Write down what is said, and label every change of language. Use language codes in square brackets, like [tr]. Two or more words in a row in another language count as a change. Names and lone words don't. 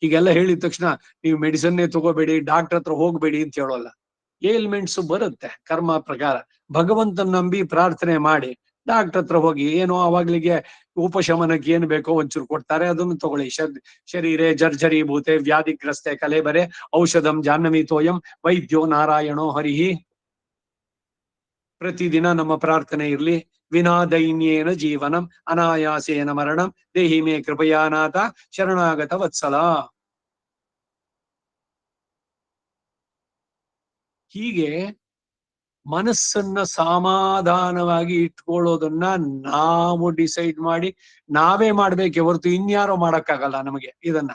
[kn] ಹೀಗೆಲ್ಲ ಹೇಳಿದ ತಕ್ಷಣ ನೀವು ಮೆಡಿಸನ್ನೇ ತಗೋಬೇಡಿ, ಡಾಕ್ಟರ್ ಹತ್ರ ಹೋಗ್ಬೇಡಿ ಅಂತ ಹೇಳೋಲ್ಲ. ಏಲ್ಮೆಂಟ್ಸ್ ಬರುತ್ತೆ ಕರ್ಮ ಪ್ರಕಾರ. ಭಗವಂತನ ನಂಬಿ ಪ್ರಾರ್ಥನೆ ಮಾಡಿ ಡಾಕ್ಟರ್ ಹತ್ರ ಹೋಗಿ, ಏನೋ ಅವಾಗ್ಲಿಗೆ ಉಪಶಮನಕ್ಕೆ ಏನ್ ಬೇಕೋ ಒಂಚೂರು ಕೊಡ್ತಾರೆ, ಅದನ್ನು ತಗೊಳ್ಳಿ. [sa] ಶರೀರೆ ಜರ್ಜರೀಭೂತೆ ವ್ಯಾಧಿಗ್ರಸ್ತೆ ಕಲೇಬರೆ ಔಷಧಂ ಜಾಹ್ನವೀತೋಯಂ ವೈದ್ಯೋ ನಾರಾಯಣೋ ಹರಿಹಿ. [kn] ಪ್ರತಿದಿನ ನಮ್ಮ ಪ್ರಾರ್ಥನೆ ಇರ್ಲಿ. [sa] ವಿನಾ ದೈನ್ಯೇನ ಜೀವನಂ ಅನಾಯಾಸೇನ ಮರಣಂ ದೇಹಿ ಮೇ ಕೃಪಯಾನಾಥ ಶರಣಾಗತ ವತ್ಸಲ. [kn] ಹೀಗೆ ಮನಸ್ಸನ್ನ ಸಮಾಧಾನವಾಗಿ ಇಟ್ಕೊಳ್ಳೋದನ್ನ ನಾವು ಡಿಸೈಡ್ ಮಾಡಿ ನಾವೇ ಮಾಡ್ಬೇಕೆ ಹೊರತು ಇನ್ಯಾರೋ ಮಾಡಕ್ಕಾಗಲ್ಲ ನಮಗೆ ಇದನ್ನ.